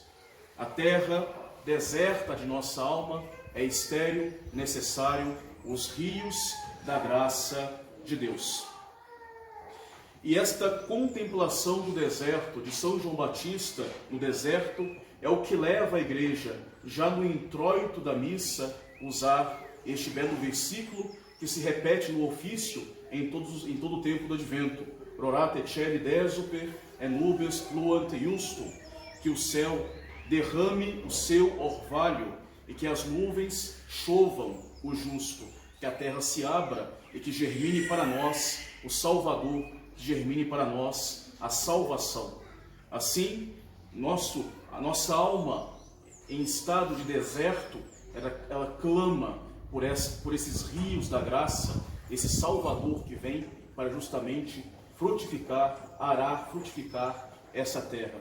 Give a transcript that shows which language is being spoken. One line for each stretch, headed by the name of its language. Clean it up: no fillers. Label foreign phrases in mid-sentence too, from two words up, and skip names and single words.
Portuguese: A terra deserta de nossa alma é estéril, necessário os rios da graça de Deus. E esta contemplação do deserto, de São João Batista no deserto, é o que leva a igreja, já no introito da missa, usar este belo versículo que se repete no ofício em todo o tempo do Advento.
Latin: Rorate celi desuper, et nubes pluant justum.
Portuguese: Que o céu derrame o seu orvalho e que as nuvens chovam o justo. Que a terra se abra e que germine para nós o Salvador, que germine para nós a salvação. Assim, a nossa alma em estado de deserto, ela clama por esses rios da graça, esse Salvador que vem para justamente frutificar, arar, frutificar essa terra.